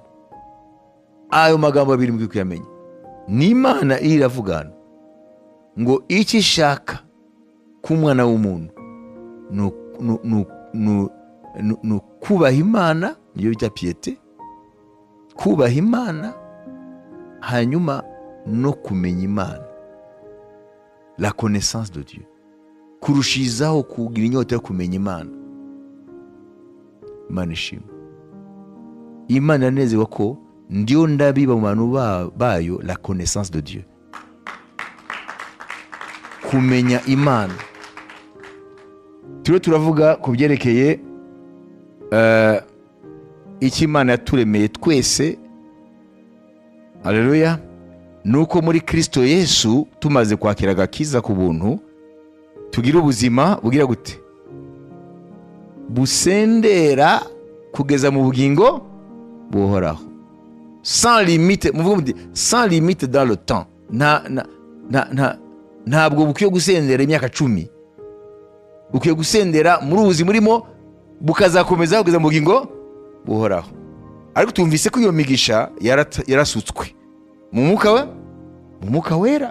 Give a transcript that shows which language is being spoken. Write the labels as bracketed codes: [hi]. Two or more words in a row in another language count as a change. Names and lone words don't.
[rw] Ayo magambo abiri mugwi kuyamenya. Ni Imana iravugana ngo icyo ishaka ku mwana w'umuntu no kubaha Imana, niyo bita piété, kubaha Imana, hanyuma no kumenya Imana, [fr] la connaissance de Dieu, [rw] kurushizaho kugira inyota yo kumenya Imana. Imana ishimwe. Imana yanezerwa ko ndiyo ndabiba mu bantu bayo [fr] la connaissance de Dieu, [rw] kumenya Imana. Turavuga ku byerekeye icyo Imana yaturemeye twese. Haleluya. Nuko muri Kristo Yesu tumaze kwakira agakiza ku buntu, tugira ubuzima bugira gute? Busendera kugeza mu bugingo buhoraho. [fr] Sans limite, sans limite dans le temps. [rw] Ntabwo bukwiye gusendera imyaka 10. Ukwiye gusendera muri ubuzima urimo bukazakomeza kugeza mu bugingo buhoraho. Ariko tumvise ko iyo migisha yarasutswe mu mwuka wera.